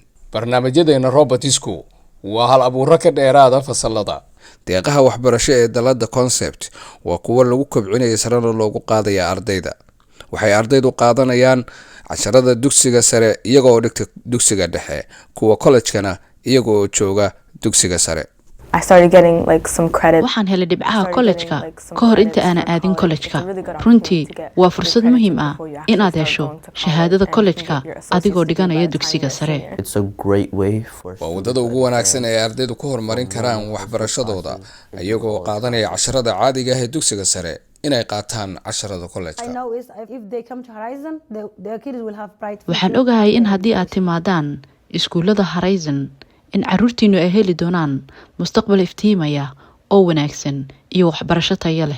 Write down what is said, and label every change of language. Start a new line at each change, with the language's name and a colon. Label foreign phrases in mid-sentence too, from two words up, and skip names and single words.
Somali: barnaamijyadeena robotisku waa hal abuuro ka dheeraada fasalada. deeqaha waxbarasho ee dalada concept waa kuwa lagu kobcinayo sarana loogu qaadaya ardayda. waxay ardaydu qaadanayaan casharada dugsiga sare iyagoo dhigta dugsiga dhexe, kuwa college-kana iyagoo jooga dugsiga sare.
English: I started getting like some credit.
Somali: waxaan helay dhibcaha college-ka ka hor inta aan aadin college-ka. runtii waa fursad muhiim ah inaad hesho shahaadada college-ka adigoo dhiganaya dugsiga sare.
English: It's a great way for
Somali: waa wadada ugu wanaagsan ee ardaydu ku horumarin karaan waxbarashadooda iyagoo qaadanaya casharada caadiga ah ee dugsiga sare inay qaataan casharada college-ka. waxaan ogahay in haddii aad timaadaan iskuulada Horizon in caruurtiinu ay heli doonaan mustaqbal iftiimaya oo wanaagsan iyo waxbarasho tayo leh.